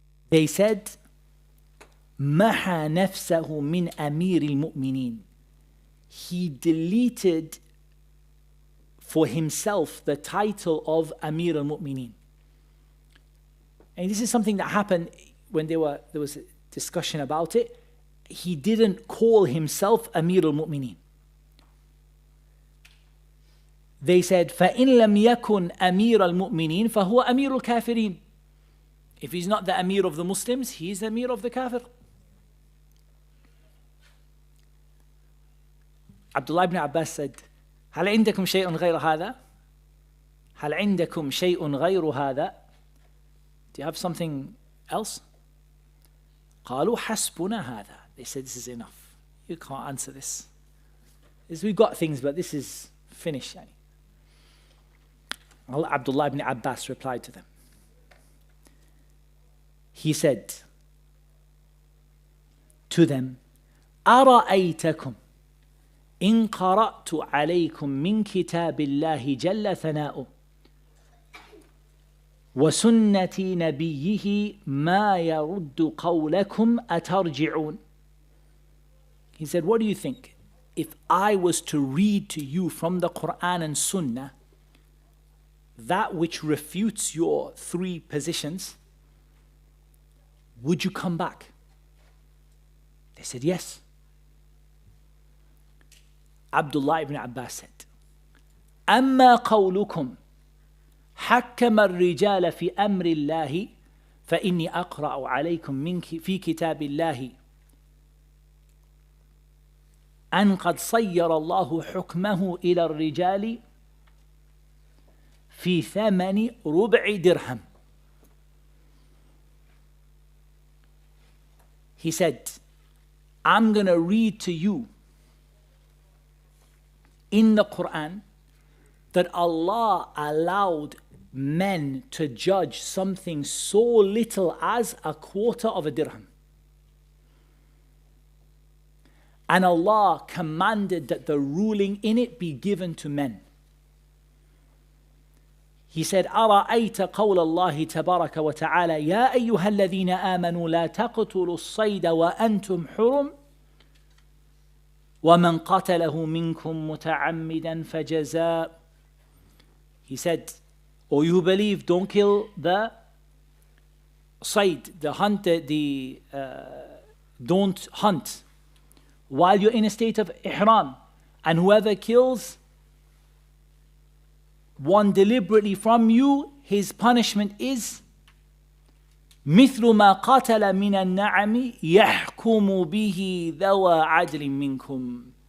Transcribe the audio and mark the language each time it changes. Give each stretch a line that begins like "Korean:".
English: They said,
Arabic: محى نفسه من أمير المؤمنين.
English: He deleted for himself the title of Amir al-Mu'mineen. And this is something that happened when there was a discussion about it. He didn't call himself Amir al-Mu'mineen. They said,
Arabic: فَإِن لَمْ يَكُنْ أَمِيرَ الْمُؤْمِنِينَ فَهُوَ أَمِيرُ الْكَافِرِينَ.
English: If he's not the Amir of the Muslims, he's the Amir of the Kafir. Abdullah ibn Abbas said,
Arabic: هل عندكم شيء غير هذا؟ هل عندكم شيء غير هذا?
English: Do you have something else?
Arabic: قالوا حسبنا هذا.
English: They said, this is enough. You can't answer this. We've got things, but this is finished. Abdullah ibn Abbas replied to them. He said to them,
Arabic: أرأيتكم إن قرأت عليكم من كتاب الله جل ثناؤه وسنة نبيه ما يرد قولكم أترجعون.
English: He said, what do you think? If I was to read to you from the Quran and Sunnah that which refutes your three positions, would you come back? They said, yes. Abdullah ibn Abbas said,
Arabic: أما قولكم حكم الرجال في أمر الله فإني أقرأ عليكم في كتاب الله أن قد صير الله حكمه إلى الرجال في ثمن ربع درهم.
English: He said, I'm going to read to you in the Quran that Allah allowed men to judge something so little as a quarter of a dirham. And Allah commanded that the ruling in it be given to men. He said,
Arabic: أرأيت قول الله تبارك وتعالى يا أيها الذين آمنوا لا تقتلوا الصيد وأنتم حرم ومن قتله منكم متعمدا فجزاء.
English: He said, O you who believe, don't kill the sayd, the hunt, don't hunt while you're in a state of ihram. And whoever kills one deliberately from you, his punishment is
Arabic: مثل ما قتل من النعم يحكم به ذوى عدل منكم.